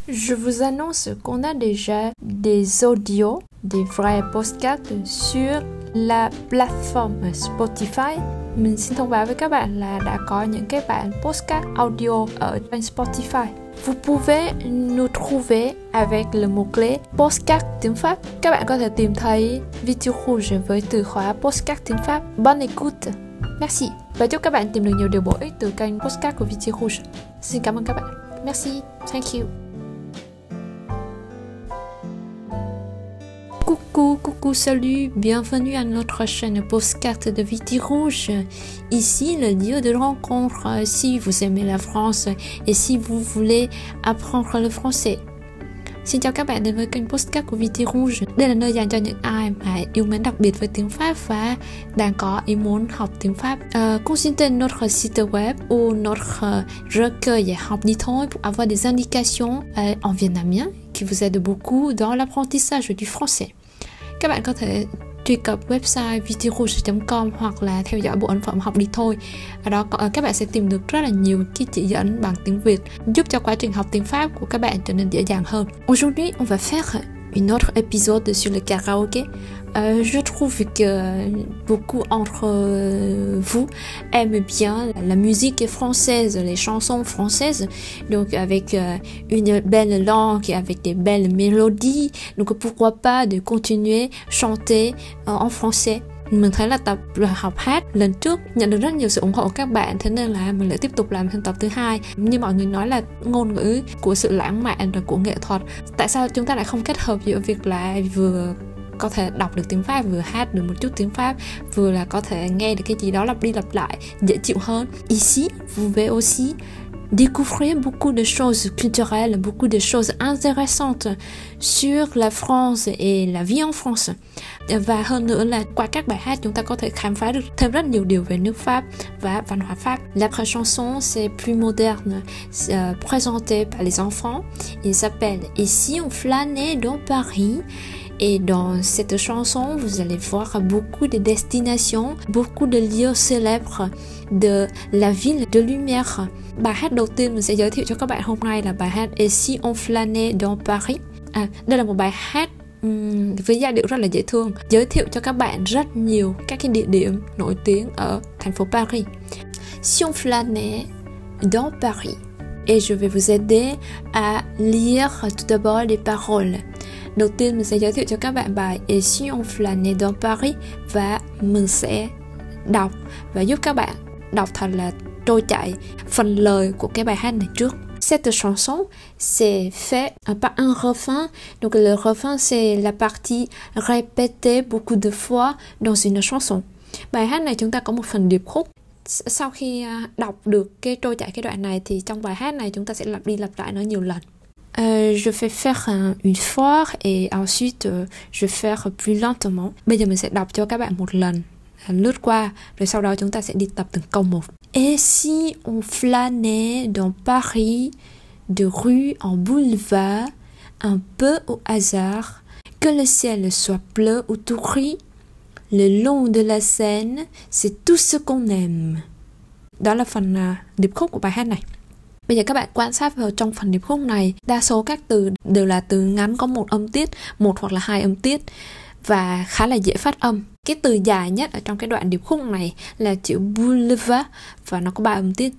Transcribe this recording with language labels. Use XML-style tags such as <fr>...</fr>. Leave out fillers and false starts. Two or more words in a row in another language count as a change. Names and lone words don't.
<fr>Je vous annonce qu'on a déjà des audios, des vrais podcasts sur la plateforme Spotify.</fr> <vi>Mình xin thông báo với các bạn là đã có những cái bản podcast audio ở trên Spotify.</vi> <fr>Vous pouvez nous trouver avec le mot-clé podcast</fr> <vi>tiếng Pháp. Các bạn có thể tìm thấy Vitiu Rouge với từ khóa podcast tiếng Pháp.</vi> <fr>Bonne écoute. Merci.</fr> <vi>Và chúc các bạn tìm được nhiều điều bổ ích từ kênh podcast của Vitiu Rouge. Xin cảm ơn các bạn.</vi> <fr>Merci.</fr> <en>Thank you.</en> <fr>Coucou, salut, bienvenue à notre chaîne podcast de Vitiu Rouge. Ici, le lieu de rencontre si vous aimez la France et si vous voulez apprendre le français.</fr> <vi>Xin chào các bạn đến với kênh podcast của Vitiu Rouge. Đây là nơi dành cho những ai mà yêu mến đặc biệt với tiếng Pháp và đang có ý muốn học tiếng Pháp.</vi> <fr>Consultez notre site web ou notre recueil Học đi thôi pour avoir des indications en vietnamien qui vous aide beaucoup dans l'apprentissage du français.</fr> <vi>Các bạn có thể truy cập website vitirouge.com hoặc là theo dõi bộ ấn phẩm Học đi thôi. Ở đó các bạn sẽ tìm được rất là nhiều cái chỉ dẫn bằng tiếng Việt giúp cho quá trình học tiếng Pháp của các bạn trở nên dễ dàng hơn.</vi> <fr>Aujourd'hui, on va faire une autre épisode sur le karaoké. Je trouve que beaucoup entre vous aiment bien la musique française, les chansons françaises, donc avec une belle langue et avec des belles mélodies. Donc pourquoi pas de continuer chanter en français.</fr> <vi>Mình thấy là tập học hát lần trước nhận được rất nhiều sự ủng hộ của các bạn, thế nên là mình lại tiếp tục làm thêm tập thứ hai. Như mọi người nói là ngôn ngữ của sự lãng mạn rồi của nghệ thuật. Tại sao chúng ta lại không kết hợp giữa việc là vừa có thể đọc được tiếng Pháp, vừa hát được một chút tiếng Pháp, vừa là có thể nghe được cái gì đó lặp đi lặp lại dễ chịu hơn.</vi> <fr>Ici, vous pouvez aussi découvrir beaucoup de choses culturelles, beaucoup de choses intéressantes sur la France et la vie en France.</fr> <vi>Và hơn nữa là qua các bài hát chúng ta có thể khám phá được thêm rất nhiều điều về nước Pháp và văn hóa Pháp.</vi> <fr>L'après chanson c'est plus moderne, présenté par les enfants. Il s'appelle Et si on flânait dans Paris. Et dans cette chanson, vous allez voir beaucoup de destinations, beaucoup de lieux célèbres de la ville de Lumière.</fr> <vi>Bài hát đầu tiên mình sẽ giới thiệu cho các bạn hôm nay là bài hát Et si on flânait dans Paris. Đây là một bài hát với giai điệu rất là dễ thương, giới thiệu cho các bạn rất nhiều các cái địa điểm nổi tiếng ở thành phố Paris.</vi> <fr>Si on flânait dans Paris. Et je vais vous aider à lire tout d'abord les paroles.</fr> <vi>Đầu tiên mình sẽ giới thiệu cho các bạn bài Et si on flânait dans Paris và mình sẽ đọc và giúp các bạn đọc thật là trôi chảy phần lời của cái bài hát này trước.</vi> <fr>Cette chanson c'est fait par un refrain. Donc le refrain c'est la partie répétée beaucoup de fois dans une chanson.</fr> <vi>Bài hát này chúng ta có một phần điệp khúc. Sau khi đọc được cái trôi chảy cái đoạn này thì trong bài hát này chúng ta sẽ lặp đi lặp lại nó nhiều lần.</vi> <fr>Je vais faire une fois et ensuite je vais faire plus lentement.</fr> <vi>Bây giờ mình sẽ đọc cho các bạn một lần, lướt qua, rồi sau đó chúng ta sẽ đi tập từng câu một.</vi> <fr>Et si on flânait dans Paris, de rue en boulevard, un peu au hasard, que le ciel soit bleu ou tout gris, le long de la Seine, c'est tout ce qu'on aime.</fr> <vi>Đó là phần điệp khúc của bài hát này. Bây giờ các bạn quan sát vào trong phần điệp khúc này, đa số các từ đều là từ ngắn có một âm tiết, một hoặc là hai âm tiết và khá là dễ phát âm. Cái từ dài nhất ở trong cái đoạn điệp khúc này là chữ boulevard và nó có 3 âm tiết.</vi>